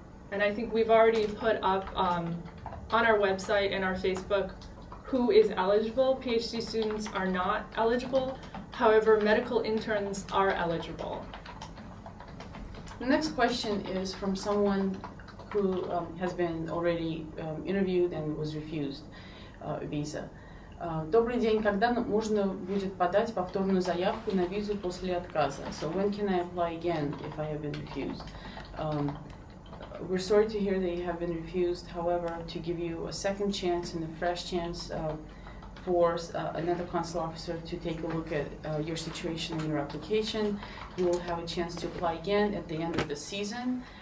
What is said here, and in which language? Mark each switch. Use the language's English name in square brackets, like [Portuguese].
[English] And I think we've already put up on our website and our Facebook who is eligible. PhD students are not eligible. However, medical interns are eligible. The next question is from someone who has been already interviewed and was refused visa. [Russian] Добрый день, когда можно будет подать повторную заявку на визу после отказа? [English] So when can I apply again if I have been refused? We're sorry to hear that you have been refused. However, to give you a second chance and a fresh chance for another consular officer to take a look at your situation and your application, you will have a chance to apply again at the end of the season.